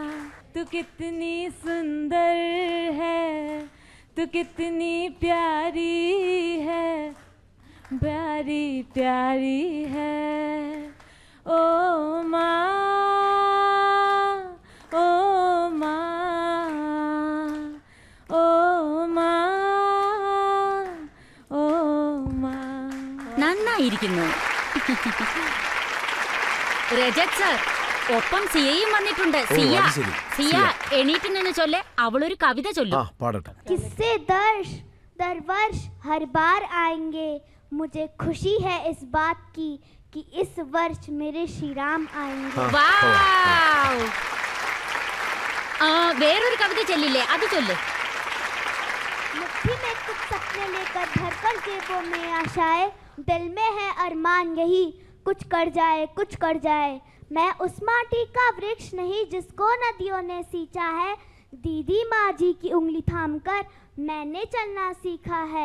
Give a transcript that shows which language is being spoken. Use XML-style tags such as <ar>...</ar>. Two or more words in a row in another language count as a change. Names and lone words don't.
<hi>तू कितनी सुंदर है, तू कितनी प्यारी है, प्यारी प्यारी है, ओ माँ, ओ माँ, ओ माँ, ओ माँ.</hi> <ml>നന്നായിരിക്കുന്നു. രജത് സർ, ഒപ്പം സിയയും വന്നിട്ടുണ്ട്. സിയ, അത് ശരി. സിയ എണീറ്റ് നിന്ന് ചൊല്ലെ. അവളൊരു കവിത ആ ചൊല്ലും. പാടട്ടെ.</ml> <hi>किससे दर्श दर वर्ष हर बार आएंगे, मुझे खुशी है इस बात की कि इस वर्ष मेरे श्री राम आएंगे.</hi> <ml>വാവ്. വേറൊരു കവിത ചൊല്ലില്ലേ, അത് ചൊല്ല്.</ml> <hi>मुट्ठी में कुछ सपने लेकर भरकर जेबों में आशाएं, दिल में है अरमान यही कुछ कर जाए. मैं उस माटी का वृक्ष नहीं जिसको नदियों ने सींचा है, दीदी माँ जी की उंगली थामकर मैंने चलना सीखा है.</hi>